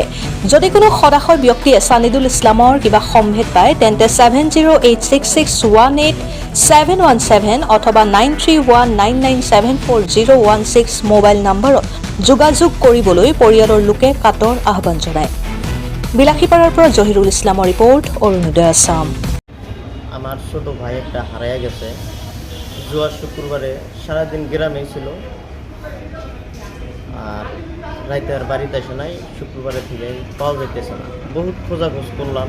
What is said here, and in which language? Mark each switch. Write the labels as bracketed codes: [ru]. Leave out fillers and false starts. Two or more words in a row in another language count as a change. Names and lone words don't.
[as] যদি কোনো সদাশয় ব্যক্তিয়ে ছানিদুল ইছলামৰ কিবা সম্ভেদ পায় তেন্তে 7086618717 অথবা 9319974016 মোবাইল নম্বৰত যোগাযোগ কৰিবলৈ পৰিয়ালৰ লোকে কাটৰ আহ্বান জনায়। [bn] বিলাসীপাড়ার পর জহিরুল ইসলামের রিপোর্ট, অরুণোদয় আসাম। আমার ছোট ভাই একটা হারাইয়া গেছে। জুয়ার শুক্রবারে সারাদিন গ্রামেই ছিল, আর রাইতে আর বাড়িতে আসে নাই। শুক্রবারে থেকে পাওয়া যাইতেছে না, বহুত খোঁজাখোঁজ করলাম।